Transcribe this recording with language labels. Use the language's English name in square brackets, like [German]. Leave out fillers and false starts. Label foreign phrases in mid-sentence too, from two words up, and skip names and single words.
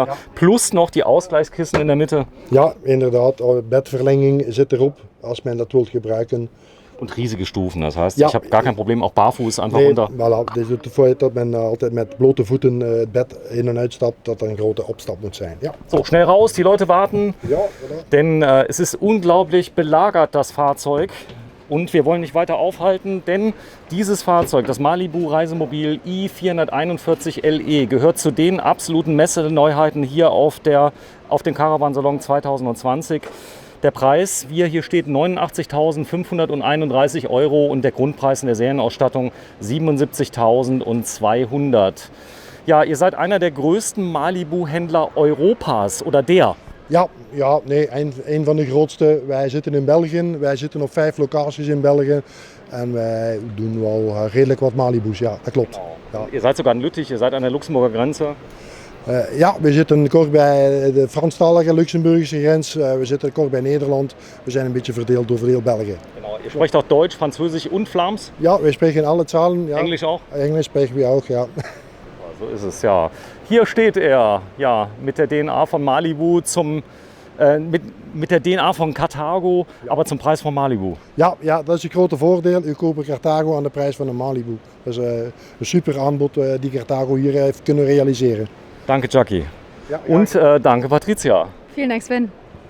[German] Plus noch die Ausgleichskissen in der Mitte. [Dutch] Ja, inderdaad. Bedverlenging zit erop als men dat wilt gebruiken. [German] Und riesige Stufen. Das heißt, Ja. ich habe gar kein Problem, auch barfuß einfach [Dutch] Nee, [German] runter. [Dutch] voilà, dit is het feit dat men altijd met blote voeten het bed in en uitstapt, dat er een grote opstap moet zijn. Ja, [German] So, schnell raus, die Leute warten. [Dutch] ja, voilà. [German] Denn es ist unglaublich belagert, das Fahrzeug. Und wir wollen nicht weiter aufhalten, denn dieses Fahrzeug, das Malibu Reisemobil i441 LE, gehört zu den absoluten Messeneuheiten hier auf dem Caravan Salon 2020. Der Preis, wie er hier steht, 89.531 Euro und der Grundpreis in der Serienausstattung 77.200. Ja, ihr seid einer der größten Malibu-Händler Europas oder der. [Dutch] Ja, nee, een van de grootste. Wij zitten in België. Wij zitten op 5 locaties in België. En wij doen wel redelijk wat Malibu's, ja, dat klopt. Ja. [German] Ihr seid sogar in Lüttich, ihr seid an der Luxemburger Grenze. [Dutch] Ja, we zitten kort bij de Franstalige Luxemburgische grens. We zitten kort bij Nederland. We zijn een beetje verdeeld over heel België. [German] Genau. Ihr sprecht auch Deutsch, Französisch und Flams? Ja, wir sprechen alle Zahlen. Ja. Englisch auch? Englisch sprechen wir auch, ja. So ist es, ja. Hier steht er, ja, mit der DNA von Malibu mit der DNA von Carthago, aber zum Preis von Malibu. [Dutch] Ja, dat is een grote voordeel. U koopt Carthago aan de prijs van een Malibu. Dat is een super aanbod die Carthago hier heeft kunnen realiseren. [German] Danke, Jackie. Ja, Und danke, Patricia. Vielen Dank, Sven.